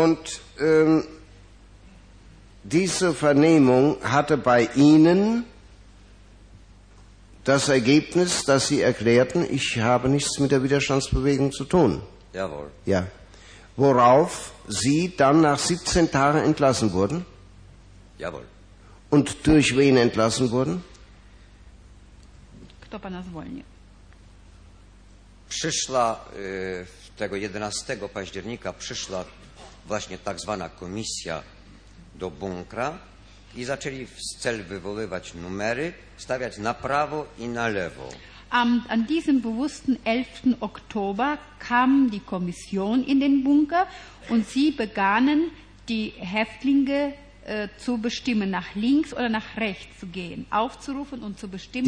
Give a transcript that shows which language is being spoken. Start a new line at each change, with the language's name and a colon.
German: Und diese Vernehmung hatte bei Ihnen das Ergebnis, dass Sie erklärten, ich habe nichts mit der Widerstandsbewegung zu tun. Jawohl. Ja. Worauf Sie dann nach 17 Tagen entlassen wurden? Jawohl. Und durch wen entlassen wurden?
Polish: Kto pana zwolnił? Przyszła tego 11 października, przyszła właśnie tak zwana komisja do bunkra i zaczęli w cel wywoływać numery, stawiać na prawo i na lewo.
German: An diesem bewussten 11. Oktober kam die Kommission in den Bunker und sie begannen, die Häftlinge zu bestimmen, nach links oder nach rechts zu gehen, aufzurufen und zu bestimmen.